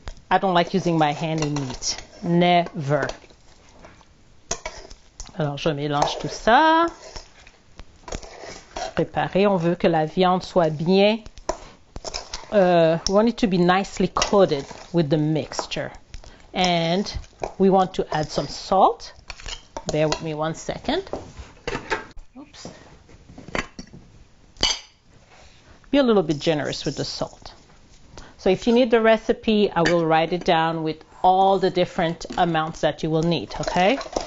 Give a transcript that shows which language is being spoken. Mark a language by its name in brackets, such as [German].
[English] I don't like using my hand in meat. Never. [French] Alors, je mélange tout ça. Préparé. On veut que la viande soit bien. [English] We want it to be nicely coated with the mixture. And we want to add some salt. Bear with me 1 second. Oops. Be a little bit generous with the salt. So if you need the recipe, I will write it down with all the different amounts that you will need, okay?